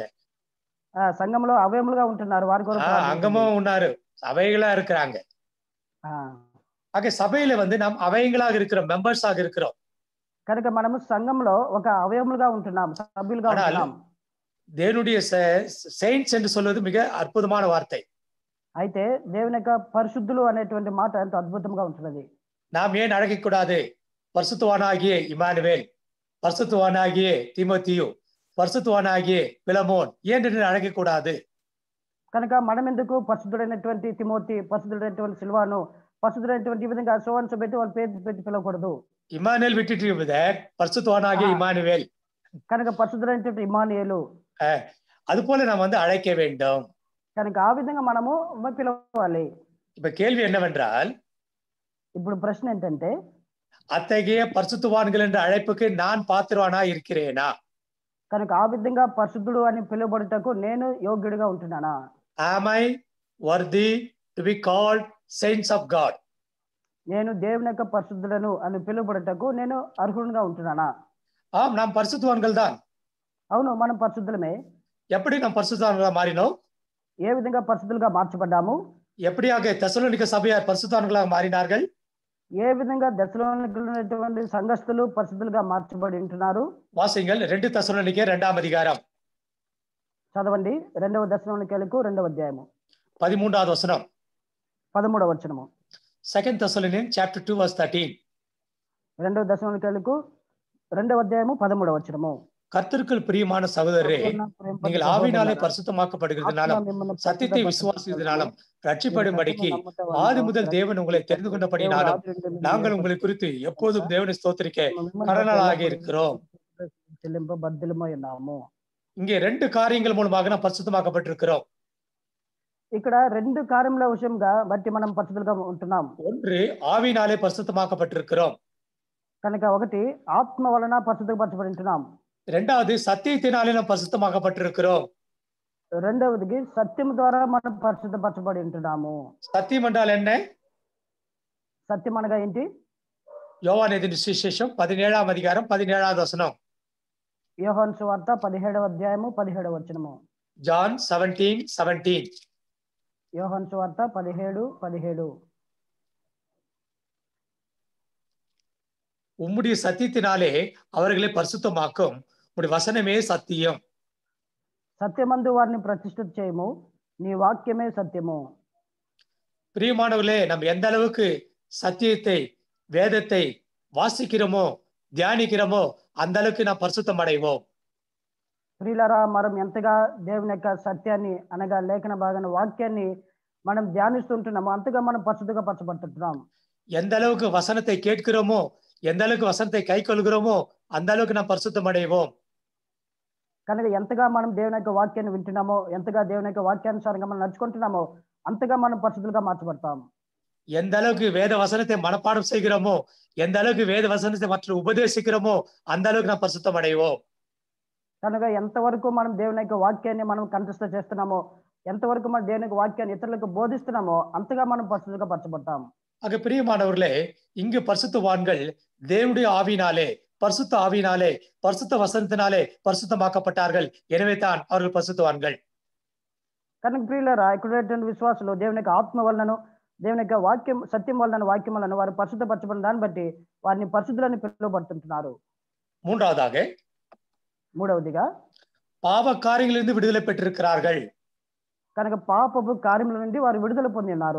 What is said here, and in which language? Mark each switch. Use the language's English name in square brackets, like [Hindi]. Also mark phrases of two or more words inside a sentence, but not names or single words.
[Telugu] సంఘంలో అవయములుగా ఉంటున్నారు. వారి కొరకు [Tamil] அங்கமும் ఉన్నారు, அவைகளா இருக்கிறாங்க. சபையில நாம் அவயங்களாக இருக்கிறோம், மெம்பர்ஸாக இருக்கிறோம். [Telugu] కనుక మనము సంఘంలో ఒక అవయములుగా ఉంటున్నాం, సభ్యులుగా ఉంటున్నాం. [Tamil] தேவனுடைய saints என்று சொல்வது மிக அற்புதமான வார்த்தை. [Telugu] అయితే దేవుని యొక్క పరిశుద్ధులు అనేటువంటి మాట ఎంతో అద్భుతంగా ఉంటున్నది. [Tamil] நாம் ஏன் அழைக்கக்கூடாது? பரிசுத்தவானாகிய இமானுவேல், பரிசுத்தவானாகிய தீமோத்தேயு, பரிசுத்தவானாகிய பிலமோன் ஏன் என்று அழைக்கக்கூடாது? [Telugu] కనుక మనం ఎందుకు పరిశుద్ధుడైనటువంటి తిమోతి, పరిశుద్ధుడైనటువంటి సిల్వాను, పరిశుద్ధుడైనటువంటి ఈ విధంగా సోవన్స్ పెట్టి వాళ్ళ పేరు పెట్టి పిలవకూడదు? [Tamil] ఇమానుయేల్ విట్టిట్టు பரிசுத்தவானாகிய இமானுவேல். [Telugu] కనుక పరిశుద్ధుడైనటువంటి ఇమానుయేలు. [Tamil] அதுபோல நாம் அழைக்க வேண்டும். [Telugu] కనుక ఆ విధంగా మనము పిలవాలి. [Tamil] இப்ப கேள்வி என்னவென்றால், [Telugu] ఇప్పుడు ప్రశ్న ఏంటంటే, [Tamil] அத்தகைய பரிசுத்தவான்கள் என்ற அழைப்புக்கு நான் பாத்திரவானா இருக்கிறேனா? [Telugu] కనుక ఆ విధంగా పరిశుద్ధుడు అని పిలువబడుటకు నేను యోగ్యుడిగా ఉంటున్నానా? [English] Am I worthy to be called saints of God? [Telugu] నేను దేవుని యొక్క పరిశుద్ధులను అని పిలువబడుటకు నేను అర్హుడుగా ఉంటున్నానా? [Tamil] நாம் பரிசுத்தவான்கள் தான். [Telugu] అవును, మనం పరిశుద్ధులమే. [Tamil] எப்படி நாம் பரிசுத்தவான்களா மாறினோம்? [Telugu] ఏ విధంగా పరిశుద్ధులుగా మార్చబడ్డాము? [Tamil] எப்படியாக தெசலோனிக்க சபையார் பரிசுத்தவான்களாக மாறினார்கள்? [Telugu] ఏ విధంగా దశలోనికైనటువంటి సంఘస్థులు పరిశుద్ధులుగా మార్చబడి ఉంటున్నారు? [Tamil] வாசிங்கள் 2 தெசலோனிக்கே 2ஆம் அதிகாரம். [Telugu] చదవండి 2వ దశలోనికలకు 2వ అధ్యాయము 13வது వచనం. 13వ వచనము. [English] 2 Thessalonians chapter 2 verse 13. [Telugu] 2వ దశలోనికలకు 2వ అధ్యాయము 13వ వచనము. [Tamil] கர்த்தருக்குள் பிரியமான சகோதரரே, நீங்கள் ஆவினாலே பரிசுத்தமாக்கப்படுகிறதுனாலும் சத்தியத்தை விசுவாசிக்கிறதுனாலும் ரட்சிப்படும்படிக்கு ஆதி முதல் தேவன் உங்களை தெரிந்து கொண்டபடினாலும் நாங்கள் உங்களை குறித்து எப்போதும் தேவனை ஸ்தோத்திரிக்க கடனாளாக இருக்கிறோம். இங்கே 2 காரியங்கள் மூலமாக நாம் பரிசுத்தமாக்கப்பட்டிருக்கிறோம். [Telugu] ఇక్కడ 2 కార్యముల విషయంగా బట్టి మనం పరిశుద్ధులుగా ఉంటున్నాం. [Tamil] ஒன்று, ఆవినాலே பரிசுத்தமாக்கப்பட்டிருக்கிறோம். [Telugu] కనుక ఒకటి, ఆత్మ వలన పరిశుద్ధపరచబడి ఉంటున్నాం. [Tamil] இரண்டாவது, సత్యத்தினாலே நாம் பரிசுத்தமாக்கப்பட்டிருக்கிறோம். [Telugu] రెండవది, సత్యం ద్వారా మనం పరిశుద్ధపరచబడి ఉంటున్నాము. [Tamil] సత్యం என்றால் என்ன? [Telugu] సత్యం అనగా ఏంటి? యోహాను ఎదిన సువిశేషం 17వ అధికారం 17వ వచనం. యోహాను సువార్త 17వ అధ్యాయము 17వ వచనము. [English] John 17:17. [Telugu] యోహాను సువార్త 17:17. [Tamil] உம்முடைய சத்தியத்தினாலே அவர்களை பரிசுத்தமாக்கும், உம்முடைய வசனமே சத்தியம். [Telugu] సత్యమందు వారిని ప్రతిష్ఠిత చేయము, నీ వాక్యమే సత్యము. [Tamil] பிரியமானவர்களே, நம்ம எந்த அளவுக்கு சத்தியத்தை, வேதத்தை வாசிக்கிறோமோ, தியானிக்கிறோமோ, அந்த அளவுக்கு நாம் பரிசுத்தம் அடைவோம். [Telugu] ప్రియులారా, మనం ఎంతగా దేవుని యొక్క సత్యాన్ని అనగా లేఖన భాగాన్ని, వాక్యాన్ని మనం ధ్యానిస్తుంటున్నామో అంతగా మనం పరిశుద్ధంగా పరచబడుతుంటున్నాం. [Tamil] எந்த அளவுக்கு வசனத்தை கேட்கிறோமோ, எந்த அளவுக்கு வசனத்தை கை கொள்கிறோமோ, அந்த அளவுக்கு நாம் பரிசுத்தம் அடைவோம். [Telugu] కనుక ఎంతగా మనం దేవుని యొక్క వాక్యాన్ని వింటున్నామో, ఎంతగా దేవుని యొక్క వాక్యానుసారంగా మనం నడుచుకుంటున్నామో అంతగా మనం పరిశుద్ధులుగా మార్చబడతాం. [Tamil] எந்த அளவுக்கு வேத வசனத்தை மனப்பாடம் செய்கிறோமோ, எந்த அளவுக்கு வேத வசனத்தை மற்ற உபதேசிக்கிறோமோ, அந்த அளவுக்கு நாம் பரிசுத்தம் அடைவோம். [Telugu] కనుక ఎంతవరకు మనం దేవుని యొక్క వాక్యాన్ని మనం కంఠస్థ చేస్తున్నామో, ఎంతవరకు మనం దేవుని యొక్క వాక్యాన్ని ఇతరులకు బోధిస్తున్నామో అంతగా మనం పరిశుద్ధంగా పరచబడతాం. [Tamil] ஆக பிரியமானவர்களே, இங்கு பரிசுத்தவான்கள் தேவனுடைய ஆவினாலே, பரிசுத்த ஆவினாலே, பரிசுத்த வசனத்தினாலே பரிசுத்தமாக்கப்பட்டார்கள். எனவே தான் அவர்கள் பரிசுத்தவான்கள். [Telugu] కనుక ప్రియులారా ఇక్కడ విశ్వాసులు దేవుని యొక్క ఆత్మ వలనను దేవుని యొక్క వాక్యం సత్యం వలన వాక్యం వలన వారు పరిశుద్ధపరచబడిన దాన్ని బట్టి వారిని పరిశుద్ధులని పిలువబడుతుంటున్నారు. [Tamil] மூன்றாவதாக [Telugu] మూడవదిగా [Tamil] பாவ காரியங்களிலிருந்து விடுதலை பெற்றிருக்கிறார்கள். [Telugu] కనుక పాపపు కార్యముల నుండి వారు విడుదల పొంది ఉన్నారు.